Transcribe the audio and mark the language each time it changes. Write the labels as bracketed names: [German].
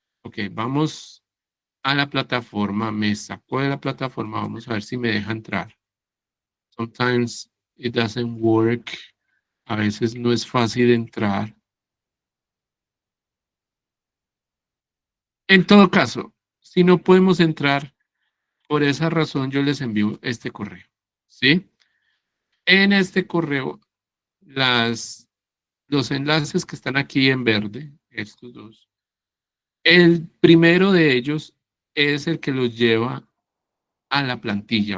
[Spanish] Ok, vamos a la plataforma, me sacó de la plataforma, vamos a ver si me deja entrar. [English] Sometimes it doesn't work. [Spanish] A veces no es fácil entrar. En todo caso, si no podemos entrar, por esa razón yo les envío este correo, ¿sí? En este correo, los enlaces que están aquí en verde, estos dos, el primero de ellos es el que los lleva a la plantilla.